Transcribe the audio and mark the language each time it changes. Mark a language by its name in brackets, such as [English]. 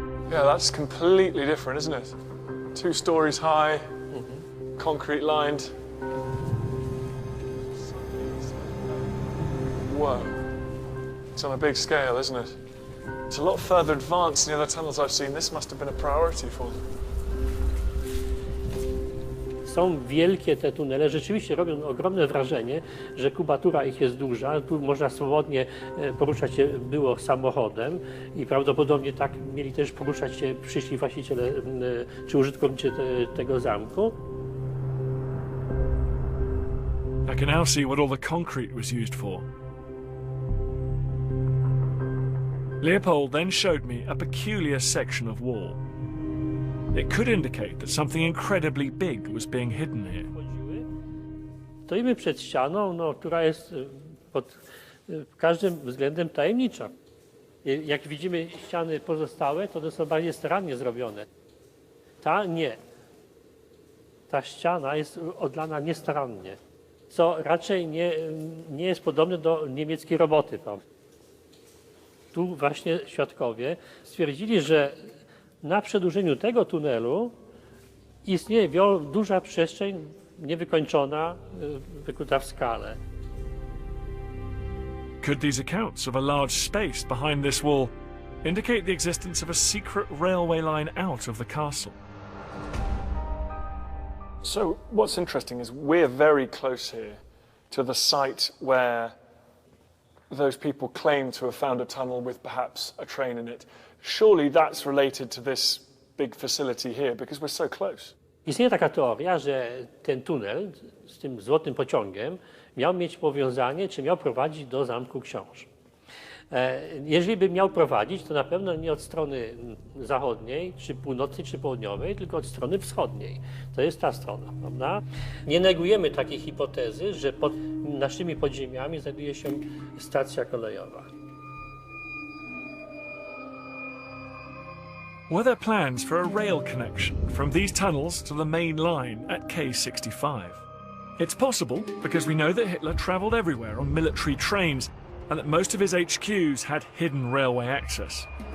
[English] Yeah, that's completely different, isn't it? 2 stories high, concrete lined. Whoa. It's on a big scale, isn't it? It's a lot further advanced than the other tunnels I've seen. This must have been a priority for them. [Polish] Są wielkie te tunele, rzeczywiście robią ogromne wrażenie, że kubatura ich jest duża. Tu można swobodnie poruszać się było samochodem i prawdopodobnie tak mieli też poruszać się przyszli właściciele czy użytkownicy tego zamku. [English] I can now see what all the concrete was used for. Leopold then showed me a peculiar section of wall. It could indicate that something incredibly big was being hidden here. [Polish] Stoimy przed ścianą, która jest pod każdym względem tajemnicza. Jak widzimy ściany pozostałe, to są bardziej starannie zrobione. Ta nie. Ta ściana jest odlana niestarannie, co raczej nie jest podobne do niemieckiej roboty. Tu właśnie świadkowie stwierdzili, że na przedłużeniu tego tunelu istnieje duża przestrzeń niewykończona, wykuta w skale. [English] Could these accounts of a large space behind this wall indicate the existence of a secret railway line out of the castle? So what's interesting is we're very close here to the site where those people claim to have found a tunnel with perhaps a train in it. Surely that's related to this big facility here because we're so close. [Polish] Istnieje taka teoria, że ten tunel z tym złotym pociągiem miał mieć powiązanie, czy miał prowadzić do Zamku Książ. Jeżeli by miał prowadzić, to na pewno nie od strony zachodniej, czy północnej, czy południowej, tylko od strony wschodniej. To jest ta strona, prawda? Nie negujemy takiej hipotezy, że pod naszymi podziemiami znajduje się stacja kolejowa. [English] Were there plans for a rail connection from these tunnels to the main line at K65? It's possible because we know that Hitler travelled everywhere on military trains and that most of his HQs had hidden railway access.